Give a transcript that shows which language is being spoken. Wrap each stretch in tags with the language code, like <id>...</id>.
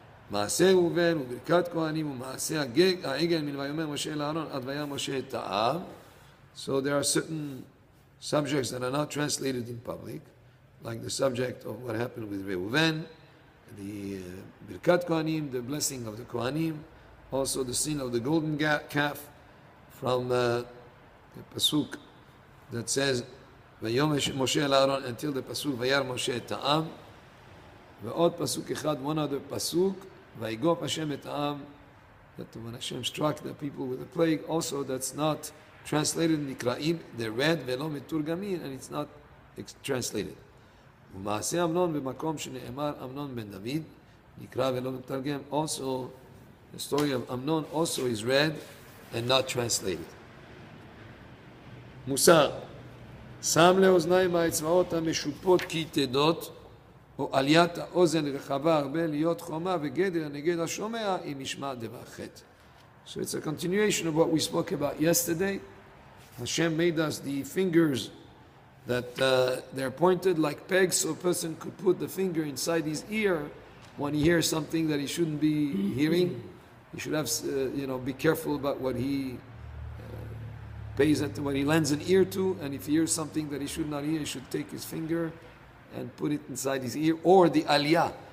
<he>מעשה ראובן וברכת כהנים ומעשה העגל מן ויאמר משה לאהרון עד וירא משה את העם.</he> <en>So there are certain subjects that are not translated in public, like the subject of what happened with Reuven, the Birkat Kohanim, the blessing of the Kohanim, also the sin of the golden calf from the pasuk that says</en> <he>ויאמר משה אל אהרון</he> <en>until the pasuk</en> <he>וירא משה את העם. ועוד</he> <en>pasuk</en> <he>אחד,</he> <en>one other pasuk,</en> <he>ויגוף השם את העם,</he> <en>that when Hashem struck the people with a plague, also that's not translated in Nikra'im, they're read</en> <he>ולא מתורגמים,</he> <en>and it's not translated.</en> <he>ומעשה אמנון במקום שנאמר אמנון בן דוד, נקרא ולא מתרגם,</he> <en>also the story of Amnon also is read and not translated.</en> <he>מוסר, שם לאוזניים האצבעות המשופות כי תדות, או עליית האוזן רחבה הרבה להיות חומה וגדר נגד השומע אם ישמע דבר חטא.</he> <en>So it's a continuation of what we spoke about yesterday. Hashem made us the fingers that they're pointed like pegs, so a person could put the finger inside his ear when he hears something that he shouldn't be hearing. He should have, be careful about what he what he lends an ear to, and if he hears something that he should not hear, he should take his finger and put it inside his ear, or the aliyah.</en>